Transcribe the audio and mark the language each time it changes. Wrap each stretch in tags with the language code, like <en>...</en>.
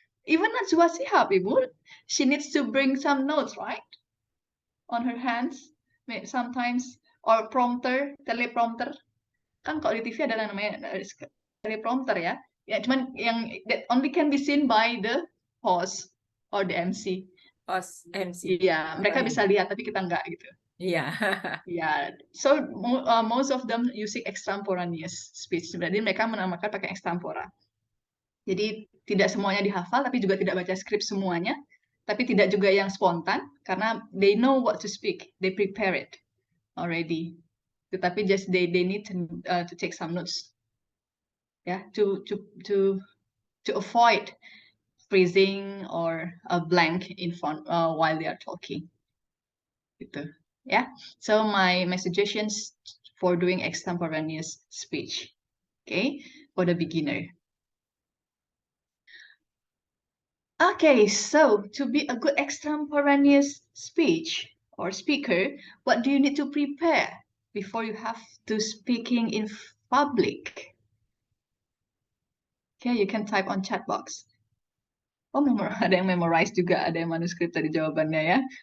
<en>Even Najwa Shihab, Ibu, she needs to bring some notes, right? On her hands, sometimes, or prompter, teleprompter.</en> <id>Kan kalau di TV ada namanya teleprompter ya. Ya, cuman yang that only can be seen by the host or the MC.</id> <en>host MC.</en> <id>Iya, mereka bisa lihat tapi kita enggak gitu. Iya.</id> <en>Ya, so most of them using extemporaneous speech.</en> <id>Berarti mereka menamakan pakai extempora. Jadi tidak semuanya dihafal, tapi juga tidak baca skrip semuanya, tapi tidak juga yang spontan karena</id> <en>they know what to speak, they prepare it already. Tetapi just they need to take some notes, ya, to avoid freezing or a blank in front while they are talking. Gitu, ya. So my suggestions for doing extemporaneous speech, okay, for the beginner. Okay, so to be a good extemporaneous speech or speaker, what do you need to prepare before you have to speaking in public? Okay, you can type on chat box.</en> <id>Oh, ada yang memorize juga, ada yang manuskrip tadi jawabannya ya.</id>